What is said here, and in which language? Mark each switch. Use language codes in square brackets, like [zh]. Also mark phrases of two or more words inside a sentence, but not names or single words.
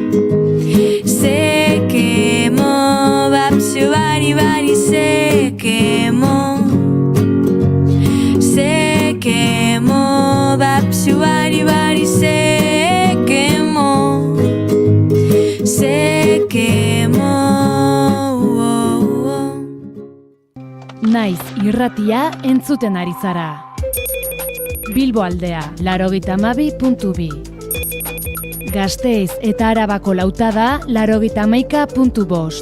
[es] Se quemó. Bapsu Bari Bari se quemó. Se quemó. Bapsu Bari Bari se quemó. Se quemó. [eu] Naiz irratia entzuten ari zara. Bilbo aldea, 92.2. Gasteiz eta Arabako lautada, 91.5.